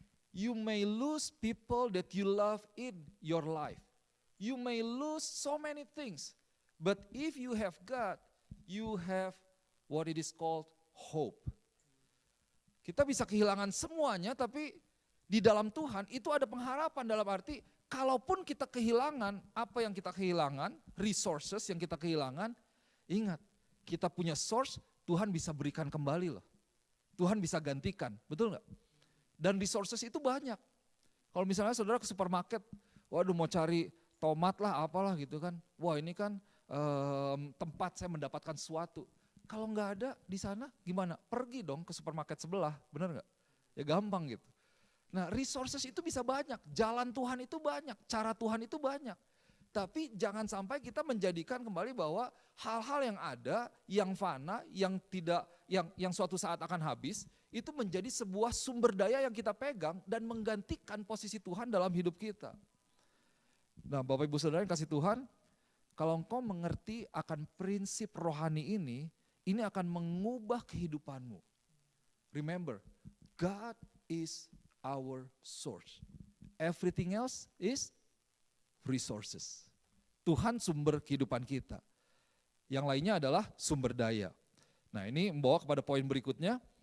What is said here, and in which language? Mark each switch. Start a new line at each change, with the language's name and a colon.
English: You may lose people that you love in your life. You may lose so many things. But if you have God, you have what it is called hope.
Indonesian: Kita bisa kehilangan semuanya, tapi di dalam Tuhan itu ada pengharapan, dalam arti kalaupun kita kehilangan apa yang kita kehilangan, resources yang kita kehilangan, ingat kita punya source, Tuhan bisa berikan kembali loh. Tuhan bisa gantikan, betul gak? Dan resources itu banyak. Kalau misalnya saudara ke supermarket, waduh mau cari tomat lah apalah gitu kan. Wah ini kan tempat saya mendapatkan sesuatu. Kalau nggak ada di sana gimana? Pergi dong ke supermarket sebelah, benar nggak? Ya gampang gitu. Nah resources itu bisa banyak, jalan Tuhan itu banyak, cara Tuhan itu banyak. Tapi jangan sampai kita menjadikan kembali bahwa hal-hal yang ada, yang fana, yang suatu saat akan habis, itu menjadi sebuah sumber daya yang kita pegang dan menggantikan posisi Tuhan dalam hidup kita. Nah Bapak Ibu Saudara yang kasih Tuhan, kalau engkau mengerti akan prinsip rohani ini akan mengubah kehidupanmu.
English: Remember, God is our source. Everything else is resources.
Indonesian: Tuhan sumber kehidupan kita. Yang lainnya adalah sumber daya. Nah ini membawa kepada poin berikutnya.